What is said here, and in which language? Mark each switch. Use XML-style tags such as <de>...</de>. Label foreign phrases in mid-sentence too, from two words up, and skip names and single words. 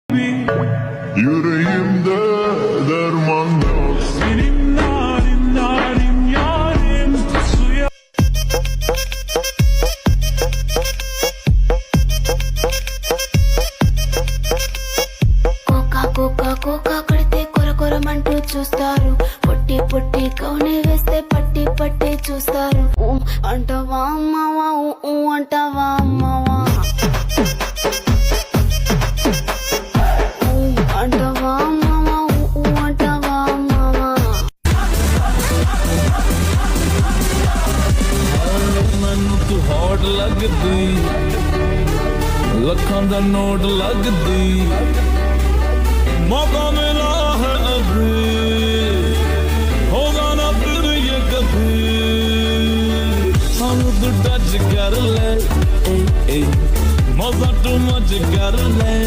<tr>Yüreğimde derman yok. Senin narin narin yarim suya.</tr> <te>కోకా కొడితే కొరకొరమంటూ చూస్తారు. పొట్టి పొట్టి కౌని వేస్తే పట్టి పట్టి చూస్తారు. అంటావా అమ్మవా అంటావా అమ్మవా అంటావా అమ్మవా అంటావా అమ్మవా.</te> <pa>ਮੈਨੂੰ ਤੂੰ ਹੌਟ ਲੱਗਦੀ, ਲੱਖਾਂ ਦਾ ਨੋਟ ਲੱਗਦੀ,</pa> <hi>मौका मिला है अभी, होगा ना फिर ये कभी, हम तो टच कर ले, मजा</hi> <en>too much</en> <hi>कर</hi>